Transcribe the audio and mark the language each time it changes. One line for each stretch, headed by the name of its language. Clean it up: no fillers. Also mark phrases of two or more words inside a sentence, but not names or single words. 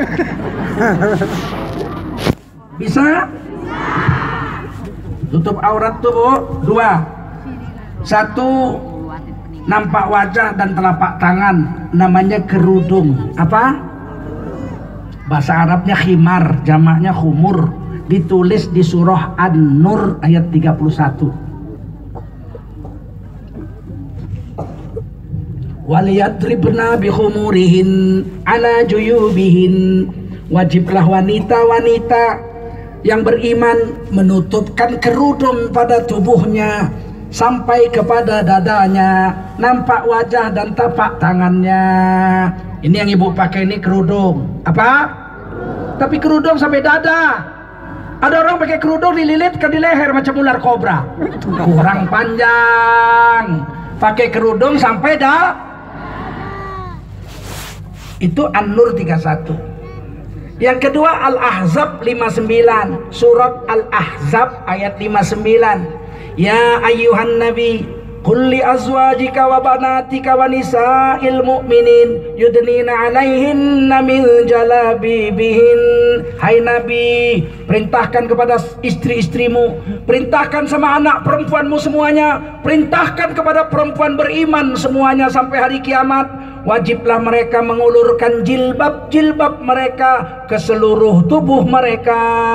Indonesian: Bisa? Tutup aurat tuh, Bu. 2. 1, nampak wajah dan telapak tangan, namanya kerudung. Apa? Bahasa Arabnya khimar, jamaknya khumur. Ditulis di surah An-Nur ayat 31.
Arabic: وليضربن بخمرهن على جيوبهن.
Indonesian: Wajiblah wanita-wanita yang beriman menutupkan kerudung pada tubuhnya sampai kepada dadanya, nampak wajah dan tapak tangannya. Ini yang ibu pakai ini kerudung. Apa? Tapi kerudung sampai dada. Ada orang pakai kerudung dililit ke di leher macam ular kobra. Kurang panjang. Pakai kerudung sampai itu An-Nur 31. Yang kedua Al-Ahzab 59. Surat Al-Ahzab ayat 59.
Arabic: يا أيها النبي قل لأزواجك وبناتك ونساء المؤمنين يدنين عليهن من جلابيبهن.
Indonesian: Hai nabi, perintahkan kepada istri-istrimu, perintahkan sama anak perempuanmu semuanya, perintahkan kepada perempuan beriman semuanya sampai hari kiamat, wajiblah mereka mengulurkan jilbab mereka ke seluruh tubuh mereka.